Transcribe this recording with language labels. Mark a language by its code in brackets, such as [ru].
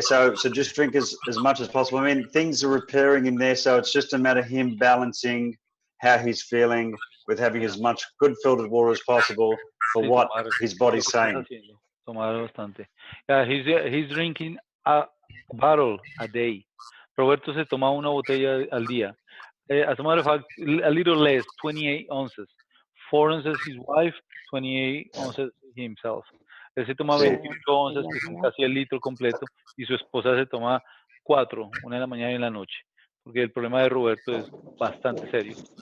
[en] So just drink as much as possible. I mean, things are repairing in there, so it's just a matter of him balancing how he's feeling with having as much good filtered water as possible for what his body's saying. [es] Tomar bastante. [en] He's drinking a bottle a day. [es] Roberto se toma una botella al día. [en] As a matter of fact, a little less, 28 ounces. 4 ounces his wife, 28 ounces himself. [es] Él se toma 28 onzas, que son casi el litro completo, y su esposa se toma 4, una en la mañana y en la noche, porque el problema de Roberto es bastante serio.